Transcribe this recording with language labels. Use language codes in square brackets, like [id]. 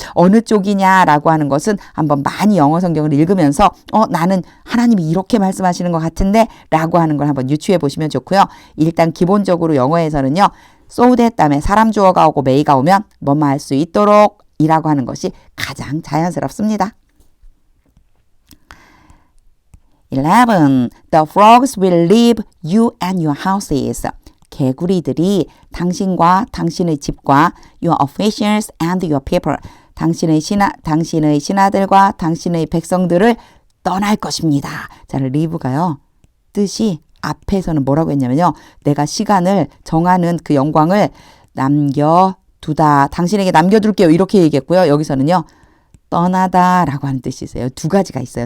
[ko] 어느 쪽이냐라고 하는 것은 한번 많이 영어 성경을 읽으면서 나는 하나님이 이렇게 말씀하시는 것 같은데 라고 하는 걸 한번 유추해 보시면 좋고요. 일단 기본적으로 영어에서는요. so that 다음에 사람 주어가 오고 may가 오면 뭐뭐 할 수 있도록 이라고 하는 것이 가장 자연스럽습니다. 11. [en] The frogs will leave you and your houses. [ko] 개구리들이 당신과 당신의 집과 [en] your officials and your people. [ko] 당신의 신하들과 당신의 백성들을 떠날 것입니다. 자, 리브가요. 뜻이 앞에서는 뭐라고 했냐면요. 내가 시간을 정하는 그 영광을 남겨두다. 당신에게 남겨둘게요. 이렇게 얘기했고요. 여기서는요. 떠나다라고 하는 뜻이 있어요. 두 가지가 있어요.